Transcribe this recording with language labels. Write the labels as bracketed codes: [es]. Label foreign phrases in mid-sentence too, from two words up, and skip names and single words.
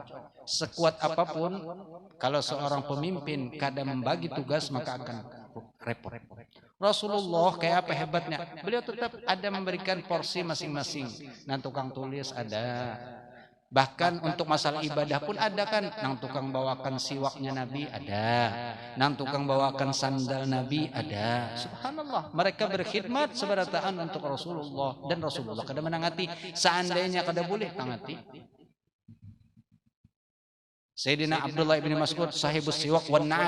[bjn] Sekuat apapun, kalau seorang pemimpin kada membagi tugas maka akan repot. Rasulullah kayak apa hebatnya? Beliau tetap ada memberikan porsi masing-masing. Nah, tukang tulis ada. [id] Bahkan untuk masalah ibadah pun ada kan. [bjn] Nang tukang bawakan siwaknya Nabi ada. Nang tukang bawakan sandal Nabi ada. Subhanallah. Mereka berkhidmat seberataan untuk Rasulullah. Dan Rasulullah kada menangati. Seandainya kada boleh tangati. Sayyidina Abdullah bin Mas'ud [ar] sahibus siwak wan na'al.